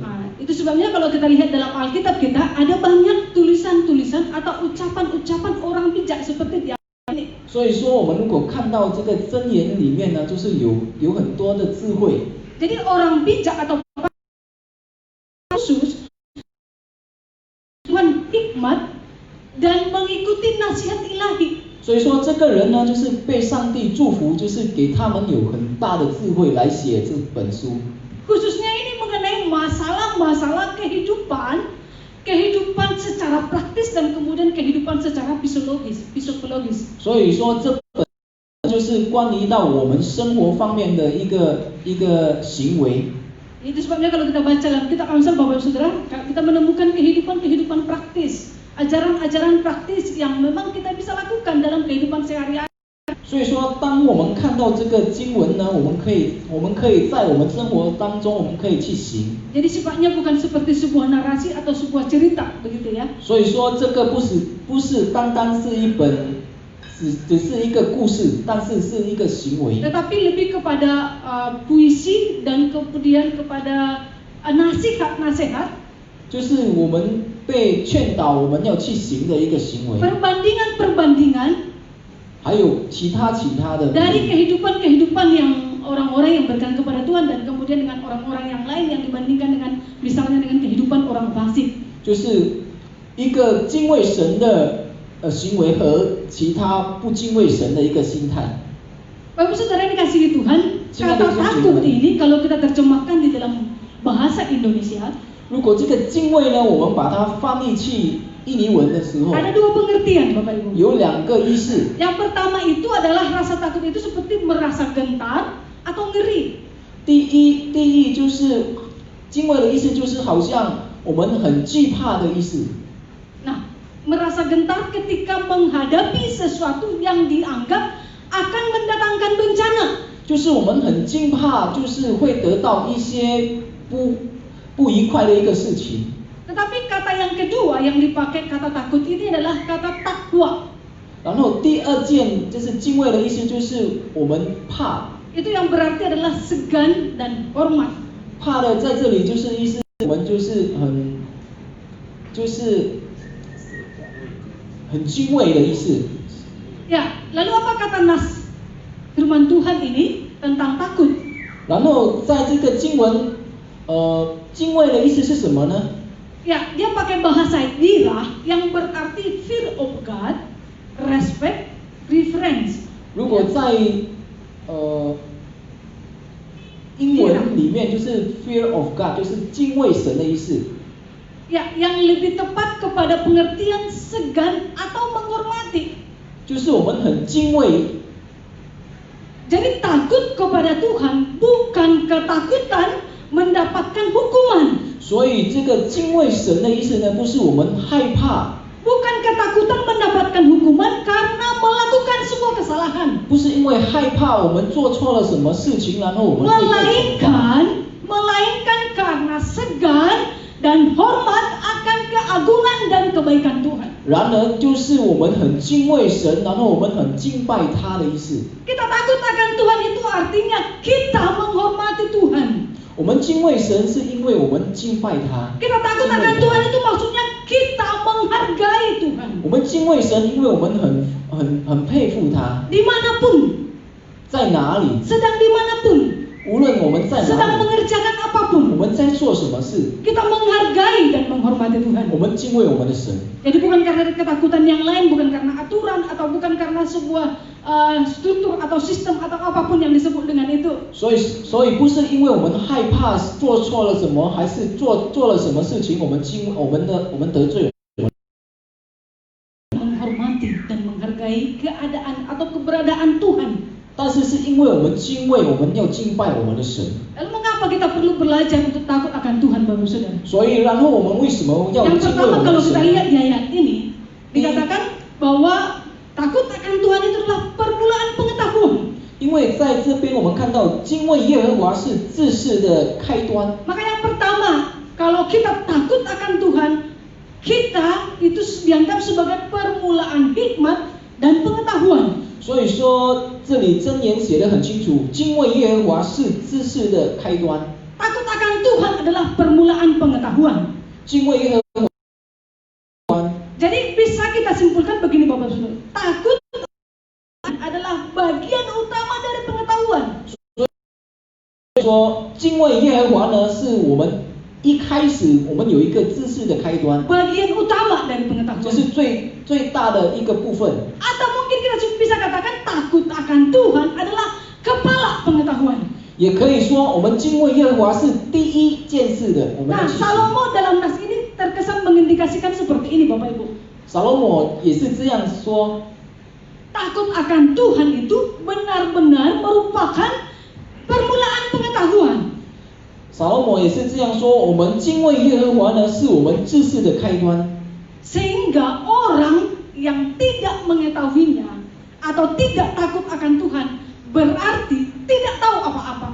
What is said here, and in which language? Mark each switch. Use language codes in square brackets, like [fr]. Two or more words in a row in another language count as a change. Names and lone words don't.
[id] itu sebabnya kalau kita lihat dalam Alkitab kita ada banyak tulisan-tulisan atau ucapan-ucapan orang bijak seperti di ini. [zh] 所以说，我们如果看到这个箴言里面呢，就是有很多的智慧。 [id] Jadi orang bijak atau khusus Tuhan hikmat dan mengikuti nasihat ilahi. [zh] 所以说，这个人呢，就是被上帝祝福，就是给他们有很大的智慧来写这本书。 [id] Khususnya ini mengenai masalah-masalah kehidupan secara praktis dan kemudian kehidupan secara psikologis. [zh] 所以说，这本就是关于到我们生活方面的一个行为。 [id] Itu sebabnya kalau kita baca dalam kitab Amsal, Bapak Ibu Saudara, kita menemukan kehidupan praktis, ajaran-ajaran praktis yang memang kita bisa lakukan dalam kehidupan sehari-hari. [zh] 所以说，当我们看到这个经文呢，我们可以在我们生活当中，我们可以去行。 [id] Jadi sifatnya bukan seperti sebuah narasi atau sebuah cerita, begitu ya. [zh] 所以说，这个不是单单是一本，只是一个故事，但是是一个行为。 [id] Tetapi lebih kepada puisi dan kemudian kepada nasihat-nasihat. [zh] 就是我们被劝导，我们要去行的一个行为。 [id] Perbandingan-perbandingan [zh] 还有其他的 [id] dari kehidupan yang orang-orang yang berkenan kepada Tuhan dan kemudian dengan orang-orang yang lain yang dibandingkan dengan misalnya dengan kehidupan orang fasik. [zh] 就是一个敬畏神的行为和其他不敬畏神的一个心态。 [id] Bapak Saudara dikasihi Tuhan, kata takut ini kalau kita terjemahkan di dalam bahasa Indonesia, [zh] 如果这个敬畏呢，我们把它翻译去印尼文的时候， [id] ada 2 pengertian Bapak Ibu. [zh] 有2个意思。 [id] Yang pertama itu adalah rasa takut itu seperti merasa gentar atau ngeri. [zh] 第一就是敬畏的意思，就是好像我们很惧怕的意思。 [id] Nah, merasa gentar ketika menghadapi sesuatu yang dianggap akan mendatangkan bencana. [zh] 就是我们很惊怕，就是会得到一些不愉快的一个事情。 [id] Tetapi kata yang kedua yang dipakai kata takut ini adalah kata takwa. [zh] 然后第2件就是敬畏的意思，就是我们怕。 [id] Itu yang berarti adalah segan dan hormat. [zh] 怕的在这里就是意思，我们就是很敬畏的意思。 [id] Ya, lalu apa kata nas firman Tuhan ini tentang takut? [zh] 然后在这个经文，敬畏的意思是什么呢？ [id] Ya, dia pakai bahasa dirah yang berarti [en] fear of God, respect, reverence. [zh] 如果在英文里面就是 [en] fear of God， [zh] 就是敬畏神的意思。 [id] Ya, yang lebih tepat kepada pengertian segan atau menghormati. [zh] 就是我们很敬畏。 [id] Jadi takut kepada Tuhan bukan ketakutan mendapatkan hukuman. [zh] 所以这个敬畏神的意思呢，不是我们害怕， [id] Bukan ketakutan mendapatkan hukuman karena melakukan sebuah kesalahan. [zh] 不是因为害怕我们做错了什么事情，然后我们会被惩罚。 [id] Melainkan karena segan dan hormat akan keagungan dan kebaikan Tuhan. [zh] 然而就是我们很敬畏神，然后我们很敬拜他的意思。 [id] Kita takut akan Tuhan itu artinya kita menghormati Tuhan. [zh] 我们敬畏神是因为我们敬拜他。 [id] Kita takut akan Tuhan itu maksudnya kita menghargai Tuhan. [zh] 我们敬畏神，因为我们很佩服他。 [id] Dimanapun [zh] 在哪里， [id] sedang dimanapun, [zh] 无论我们在 [id] sedang [zh] 哪里， [id] mengerjakan [zh] 我 [id] apapun, [zh] 们在做什么事， [id] kita menghargai dan menghormati Tuhan. [zh] 我们敬畏我们的神。 [id] Jadi bukan karena ketakutan yang lain, bukan karena aturan atau bukan karena sebuah struktur atau sistem atau apapun yang disebut dengan itu. [zh] 所以不是因为我们害怕做错了什么，还是做了什么事情，我们得罪了。 [id] Menghormati dan menghargai keadaan atau keberadaan Tuhan. [zh] 但是是因为我们敬畏，我们要敬拜我们的神。 [id] Lalu mengapa kita perlu belajar untuk takut akan Tuhan, Bapak Saudara? [zh] 所以，然后我们为什么要 [id] Yang [zh] 敬畏 [id] pertama [zh] 我们 [id] kalau [zh] 的 [id] kita [zh] 神？ [id] lihat di ayat ini dikatakan bahwa takut akan Tuhan itu adalah permulaan pengetahuan. [zh] 因为在这边我们看到敬畏耶和华是知识的开端。 [id] Maka yang pertama, kalau kita takut akan Tuhan, kita itu dianggap sebagai permulaan hikmat dan pengetahuan. [zh] 所以说，这里箴言写得很清楚，敬畏耶和华是知识的开端。 [id] Takut akan Tuhan adalah permulaan pengetahuan. [zh] 敬畏耶和华。 [id] Jadi bisa kita simpulkan begini Bapak Saudara, takut adalah bagian utama dari pengetahuan. [zh] 所以说，敬畏耶和华呢，是我们一开始我们有一个知识的开端， [id] Bagian utama dari [zh] 就 [id] pengetahuan. [zh] 是最大的一个部分。 [id] Atau mungkin kita bisa katakan takut akan Tuhan adalah kepala pengetahuan. [zh] 也可以说，我们敬畏耶和华是第一件事的，我们 [id] Nah, [zh] 要去行。 [id] Salomo dalam nas ini terkesan mengindikasikan seperti ini Bapak Ibu. [zh] 撒罗摩也是这样说， [id] Takut akan Tuhan itu benar-benar merupakan permulaan pengetahuan. [zh] 撒罗摩也是这样说，我们敬畏耶和华呢，是我们知识的开端。 [id] Sehingga orang yang tidak mengetahuinya atau tidak takut akan Tuhan berarti tidak tahu apa-apa.